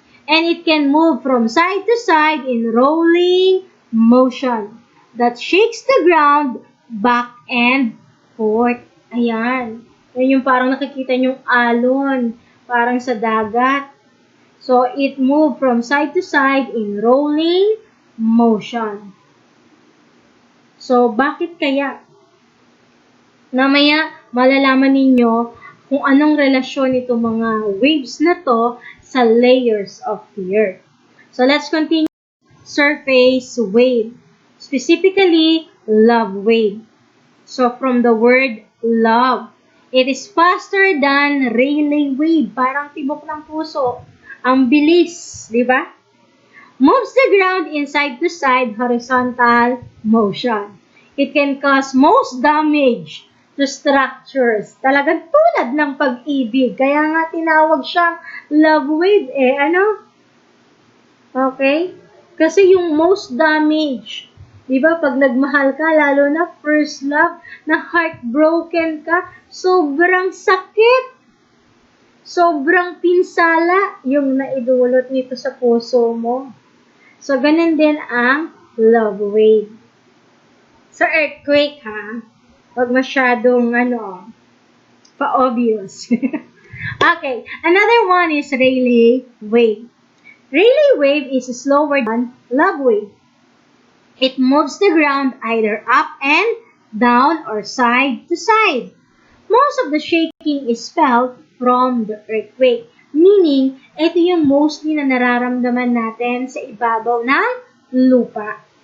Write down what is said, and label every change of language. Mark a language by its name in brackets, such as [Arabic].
[English] And it can move from side to side in rolling motion that shakes the ground back and forth. Ayan. [Filipino] Yan yung parang nakikita nyong alon. Parang sa dagat. [English] So, it moves from side to side in rolling motion. [Filipino] So, bakit kaya? Namaya, malalaman ninyo kung anong relasyon itong mga waves na to sa layers of the Earth. [English] So, let's continue. Surface wave. Specifically, love wave. So, from the word love, it is faster than Rayleigh wave. [Filipino] Parang tibok ng puso. Ang bilis, di ba? [English] Moves the ground in side-to-side horizontal motion. It can cause most damage to structures. [Filipino] Talagang tulad ng pag-ibig. Kaya nga tinawag siyang love wave Okay? Kasi yung most damage, di ba, pag nagmahal ka, lalo na first love, na heartbroken ka, sobrang sakit. Sobrang pinsala yung naidulot nito sa puso mo. So, ganun din ang love wave. Sa earthquake, ha? Huwag masyadong, pa-obvious. Okay. [English] Another one is Rayleigh wave. Rayleigh wave is slower than love wave. It moves the ground either up and down or side to side. Most of the shaking is felt from the earthquake. [Filipino] Meaning, ito yung mostly na nararamdaman natin sa ibabaw ng lupa.